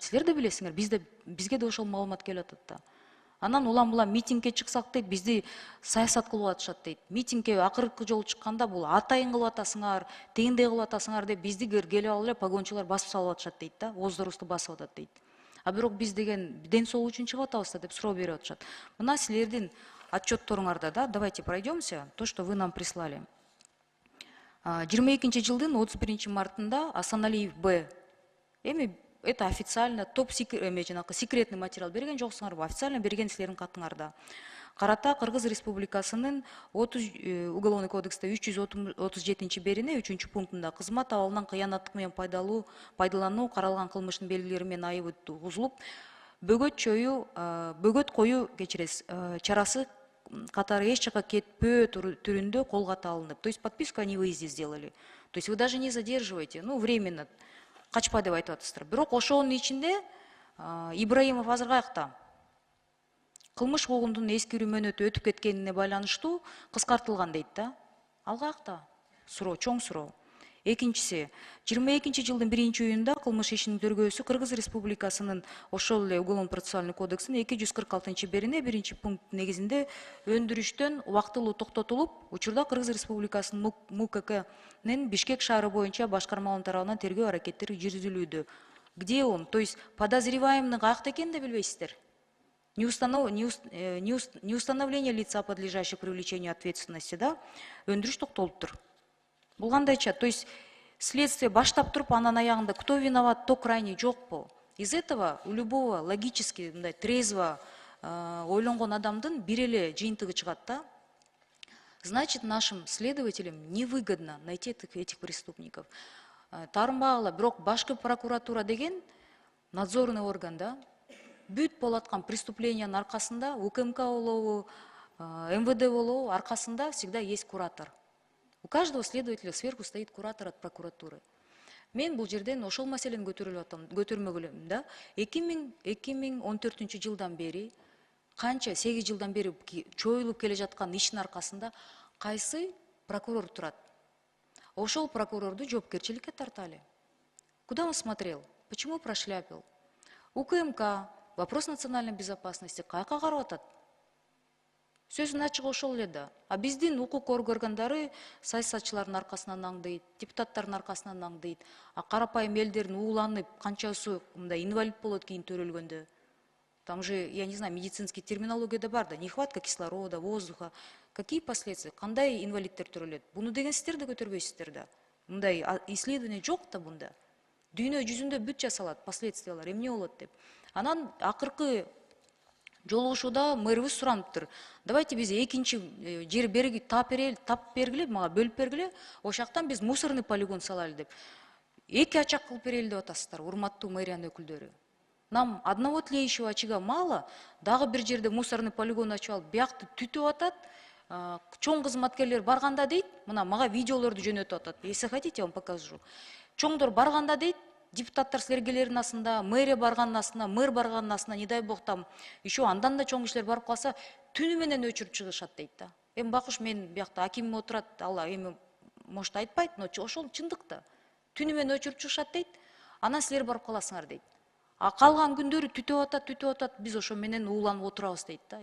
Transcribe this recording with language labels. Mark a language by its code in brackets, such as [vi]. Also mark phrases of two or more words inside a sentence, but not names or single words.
[ky] Силер да билесиңер, бизге да ошол маалымат келип атат да. Анан улам митингге чыксак дейт, бизди саясат кылып атышат дейт. Митингге акыркы жолу чыкканда бул атайын кылып атасыңар, тегиндей кылып атасыңар деп бизди келип алып эле погончулар басып салып атышат дейт да, ооздорубузду басып атат дейт. Бирок биз деген ден соолук үчүн чыгып атабыз да деп суроо берип атышат. Мына силердин отчетторуңарда, да, [ru] давайте пройдемся, то, что вы нам прислали. [ky] 22 жылдын 31 мартында Асаналиев Б. Эми [ru] это официально секретный материал [ky] берген жоксуңарбы? Официально берген силердин катыңарда. Карата Кыргыз Республикасынын Уголовный кодексте 337 берине 3 пунктунда кызмат абалынан кыянаттык менен пайдалануу каралган кылмыштын белгилери менен айыбы тугузулуп, бөгөт коюу чарасы катары эч жакка кетпөө түрүндө колго алынып. [ru] То есть подписку о невыезде сделали. То есть вы даже не задерживаете, временно, [ky] качпа деп айтып атасыздар. Бирок ошонун ичинде Ибраимов азыр каякта? Кылмыш куугундун эскирүү мөөнөтү өтүп кеткенине байланыштуу кыскартылган дейт да. Ал каякта? Суроо, чоң суроо. Экинчиси, 22 жылдын 1-июнда кылмыш ишинин тергөөсү Кыргыз Республикасынын ошол эле Уголовно-процессуальный кодексинин 246 берине 1 пункт негизинде өндүрүштөн убактылуу токтотулуп, учурда Кыргыз Республикасынын МУККнын Бишкек шаары боюнча башкармалыгынын тарабынан тергөө аракеттери жүргүзүлүүдө. [ru] Где он? То есть подозреваемый [ky] каякта экенин да билбейсиздер? [ru] Неустановление лица, подлежащего привлечению ответственности, да? [ky] Өндүрүш токтолуптур. Бул кандайча? [ru] То есть следствие [ky] баштап туруп анан аягында [ru] кто виноват, кто крайний [ky] жокпу? [ru] Из этого у любого логически [ky] мындай трезво ойлонгон адамдын бир эле жыйынтыгы чыгат да. [ru] Значит, нашим следователям невыгодно найти этих преступников. [ky] Таарынбагыла, бирок башкы прокуратура деген надзорный орган да. Бүт болаткан преступлениянын аркасында УКМК болобу, МВД болобу, аркасында [ru] всегда есть куратор. У каждого следователя сверху стоит куратор от прокуратуры. [ky] Мен бул жерден ошол маселени көтөрмөгү элем да. 2014 жылдан бери, канча 8 жылдан бери чоюлуп келе жаткан иштин аркасында кайсы прокурор турат? Ошол прокурорду жоопкерчиликке тарталы. [ru] Куда он смотрел? Почему прошляпил? УКМК, вопрос национальной безопасности, [ky] каяка карап атат? Сөзүн ачык ошол эле да. А биздин укук органдары саясатчылардын аркасынан аңдыйт, депутаттардын аркасынан аңдыйт. А карапайым элдердин ууланып, канчасы мындай инвалид болот кийин төрөлгөндө. [ru] Там же, я не знаю, медицинский терминология [ky] да бар да, [ru] нехватка кислорода, воздуха. Какие последствия? [ky] Кандай инвалидтер төрөлөт? Буну деген сиздер да көтөрбөйсүздөр да. Мындай исследование жок да бунда. Дүйнө жүзүндө бүт жасалат последствиялар, эмне болот деп. Анан акыркы жолугушууда мэрибиз сураныптыр. Давайте биз экинчи жер тап бергиле, мага бөлүп бергиле, ошактан биз [ru] мусорный полигон [ky] салалы деп. Эки ачак кылып берели деп атасыздар, урматтуу мэриянын өкүлдөрү. [ru] Нам одного тлеющего очага мало, [ky] дагы бир жерде [ru] мусорный полигон [ky] ачып алып, биякты түтүп атат. Чоң кызматкерлер барганда дейт, мына мага видеолорду жөнөтүп атат. [ru] Если хотите, я вам покажу. [ky] Чоңдор барганда дейт, депутаттар силерге астында, мэрия барганын астында, мэр барганын астында, [ru] не дай бог там, еще [ky] андан да чоң кишилер барып калса, түнү менен өчүрүп чыгышат дейт да. Эми бакыш, мен биякта акимим отурат, алла эми может айтпайт, но ошол чындык да. Түнү менен өчүрүп чыгышат дейт, анан силер барып каласыңар дейт. А калган күндөрү түтүп атат, биз ошо менен ууланып отурабыз дейт да.